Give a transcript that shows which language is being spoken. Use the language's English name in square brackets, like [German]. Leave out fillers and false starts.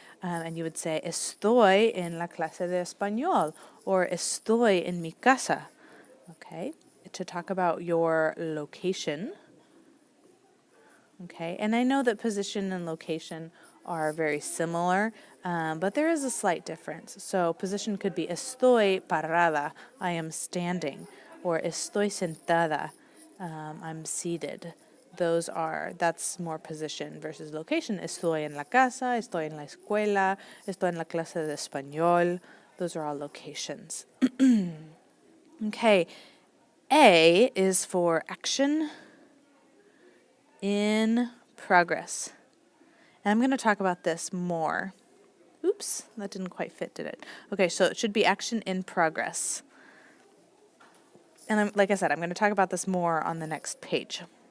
[English] And you would say, [Spanish] estoy en la clase de español, [English] or [Spanish] estoy en mi casa. [English] Okay. To talk about your location. Okay. And I know that position and location are very similar, but there is a slight difference. So position could be [Spanish] estoy parada, [English] I am standing, or [Spanish] estoy sentada, [English] I'm seated. That's more position versus location. [Spanish] Estoy en la casa, estoy en la escuela, estoy en la clase de español. [English] Those are all locations. Okay, A is for action in progress. And I'm going to talk about this more. Oops, that didn't quite fit, did it? Okay, so it should be action in progress. And like I said, I'm going to talk about this more on the next page.